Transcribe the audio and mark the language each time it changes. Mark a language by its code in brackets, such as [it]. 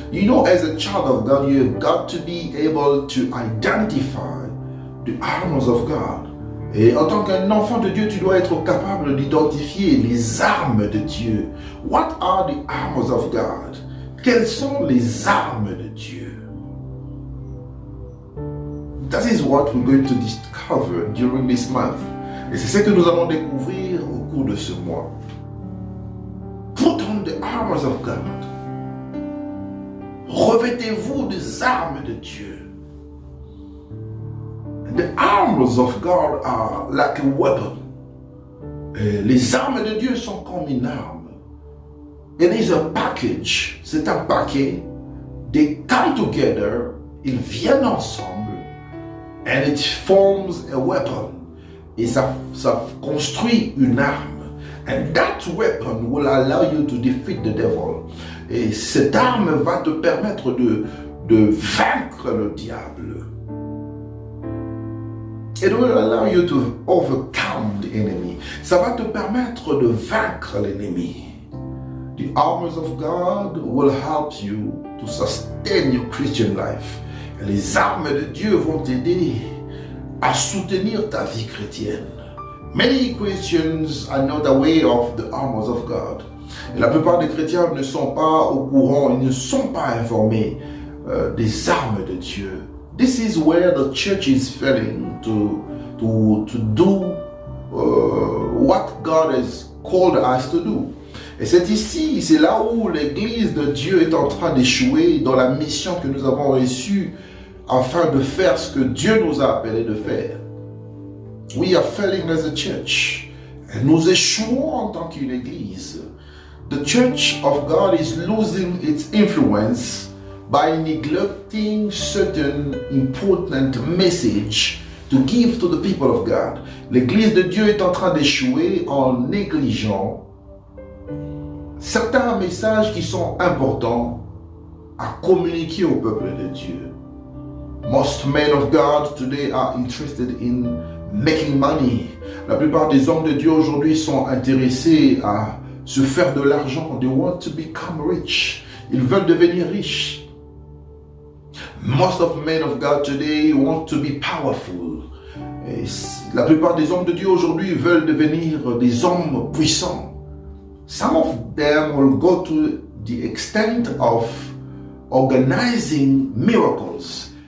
[en] You know, as a child of God, you've got to be able to identify the armors of God. [fr] Et en tant qu'un enfant de Dieu, tu dois être capable d'identifier les armes de Dieu. [en] What are the armors of God? [fr] Quelles sont les armes de Dieu? [en] That is what we're going to discover during this month. [fr] Et c'est ce que nous allons découvrir au cours de ce mois. [en] Put on the armors of God. [fr] Revêtez-vous des armes de Dieu. [en] The armors of God are like a weapon. [fr] Les armes de Dieu sont comme une arme. [en] It is a package. [fr] C'est un paquet. [en] They come together. [fr] Ils viennent ensemble. [en] And it forms a weapon. [fr] Et ça construit une arme. [en] And that weapon will allow you to defeat the devil. [fr] Et cette arme va te permettre de vaincre le diable. [en] It will allow you to overcome the enemy. [fr] Ça va te permettre de vaincre l'ennemi. [en] The armors of God will help you to sustain your Christian life. [fr] Et les armes de Dieu vont t'aider à soutenir ta vie chrétienne. [en] Many Christians are not aware of the armors of God. [fr] Et la plupart des chrétiens ne sont pas au courant, ils ne sont pas informés des armes de Dieu. [en] This is where the church is failing to do what God has called us to do. [fr] Et c'est ici, c'est là où l'Église de Dieu est en train d'échouer dans la mission que nous avons reçue afin de faire ce que Dieu nous a appelé de faire. [en] We are failing as a church. [fr] Et nous échouons en tant qu'une Église. [en] The church of God is losing its influence by neglecting certain important message to give to the people of God. [fr] L'Église de Dieu est en train d'échouer en négligeant certains messages qui sont importants à communiquer au peuple de Dieu. [en] Most men of God today are interested in making money. [fr] La plupart des hommes de Dieu aujourd'hui sont intéressés à se faire de l'argent. [en] They want to become rich. [fr] Ils veulent devenir riches. [en] Most of men of God today want to be powerful. [fr] Et la plupart des hommes de Dieu aujourd'hui veulent devenir des hommes puissants. [en] Some of them will go to the extent of organizing miracles.